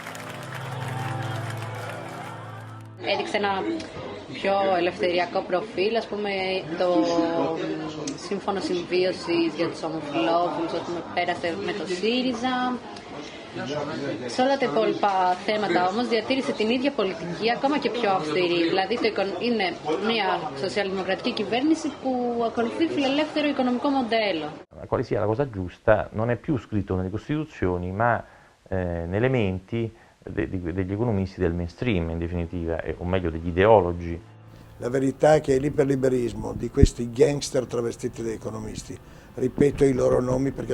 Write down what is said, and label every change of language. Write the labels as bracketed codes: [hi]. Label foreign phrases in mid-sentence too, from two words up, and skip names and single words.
[el] Έδειξε ένα πιο ελευθεριακό προφίλ, ας πούμε το σύμφωνο συμβίωσης για τους ομοφυλόφιλους, ας πούμε, πέρασε με το ΣΥΡΙΖΑ. Σε όλα τα υπόλοιπα θέματα όμως διατήρησε την ίδια πολιτική, ακόμα και πιο αυστηρή. Δηλαδή είναι μια σοσιαλδημοκρατική κυβέρνηση που ακολουθεί φιλελεύθερο οικονομικό μοντέλο. [it] Quale sia la cosa giusta non è più scritto nelle Costituzioni, ma nelle menti degli economisti del mainstream, in definitiva, o meglio degli ideologi. La verità è che l'iperliberismo di questi gangster travestiti da economisti, ripeto i loro nomi perché